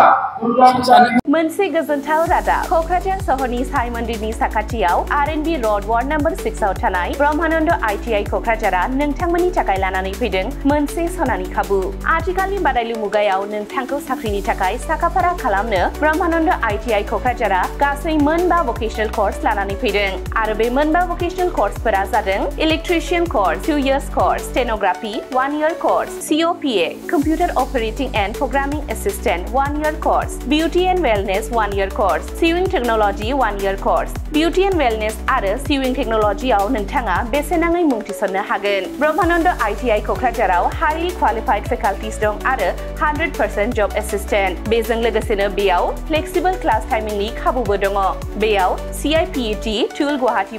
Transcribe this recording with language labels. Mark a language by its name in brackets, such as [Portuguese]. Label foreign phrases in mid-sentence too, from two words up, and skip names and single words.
[Bodo] मोनसे गोजोनथाव रादाब क'क्राझार सहरनि साई मन्दिरनि साखाथियाव आरएनबी र'ड वार्ड नम्बर 6 आव थानाय ब्रह्मानन्द आईटीआई क'क्राझारआ नोंथांमोननि थाखाय लानानै फैदों मोनसे सनानि खाबु आथिखालनि बादायलु मुगायाव नोंथांखौ साख्रिनि थाखाय साखाफारा खालामनो ब्रह्मानन्द आईटीआई क'क्राझारआ [English] गासै 9 vocational course [Bodo] लानानै फैदों आरो बे [English] 9 भकेशनेल कोर्सफोरा जादों electrician course 2 years course stenography 1 year course COPA computer operating and programming assistant 1 year course beauty and wellness 1 year course sewing technology 1 year course beauty and wellness आरो सिविंग टेक्नोलॉजीआव नोंथाङा [Bodo] बेसेनाङै मुं थिसननो हागोन ब्रह्मानन्द आईटीआई क'क्राझाराव [English] highly qualified faculties [Bodo] दं आरो [English] 100% job assistant [Bodo] बेजों लोगोसेनो बेयाव [English] flexible class [Bodo] टाइमिंनि खाबुबो दङ बेयाव CIPET टुल गुवाहाटी